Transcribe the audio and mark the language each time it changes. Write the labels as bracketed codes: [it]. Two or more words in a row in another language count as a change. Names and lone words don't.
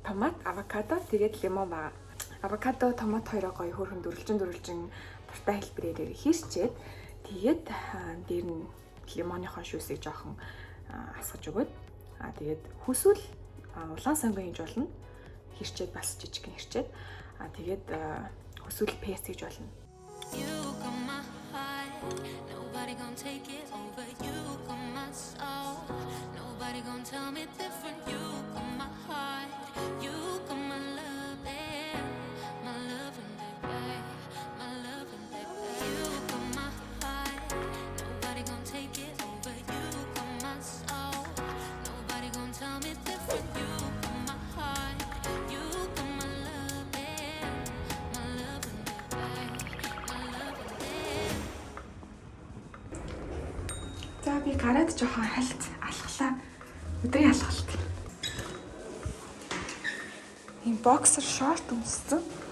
[mn] томат, авокадо, тэгээд лимон байгаа. Авокадо, томат хоёроо гоё хөөрхөн дөрвөлжин дуртай хэлбэрээр хийсчээд тэгээд дээр нь лимоныхоо шүүсийг жоохон асгаж өгөөд тэгээд хүсвэл улаан сонгоо хийж болно. Хэрчээд бас жижигхэн хэрчээд тэгээд хүсвэл пест хийж болно. [en] You got my heart, nobody gonna take it over. You got my soul, nobody gonna tell me different. You got my heart, you got my love, and my love and baby, my love and baby. You got my heart, nobody gonna take it over. You got my soul, nobody gonna tell me different. You got my heart, you got my love, and my love and baby. [mn] За би гараад жоохон хальт алхлаа. Өдрийн алхалт. Ийм боксер шорт өмссөн.